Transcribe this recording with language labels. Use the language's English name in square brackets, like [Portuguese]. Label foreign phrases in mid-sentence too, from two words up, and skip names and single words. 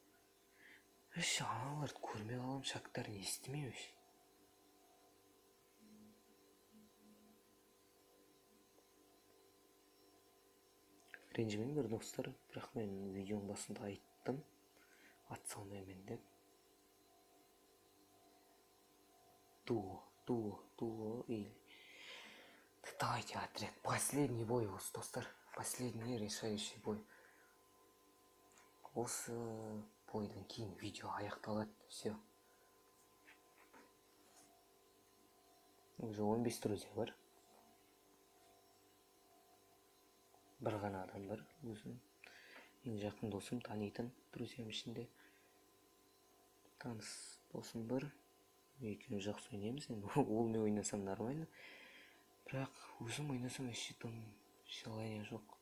[Kazakh] Аналарды көрмей қалам, шактарын естімей. Ренжімеңдер достар, бірақ мен видеоның басында айттым, ат салмаймын деп. [Russian] Дуо или... Давайте отряд. Последний бой [Kazakh] осы, достар. [Russian] Последний решающий бой. [Kazakh] Осы бойдан кейін видео аяқталады. [Russian] Все. Уже 15 друзья бар. [Kazakh] Бір ғана адам бар. Өзім ең жақын досым, танитын друзьям ішінде. Таныс досым бар. Екеуміз жақсы ойнаймыз. Ол мен ойнасам нормально. Бірақ өзім ойнасам тым желание жоқ.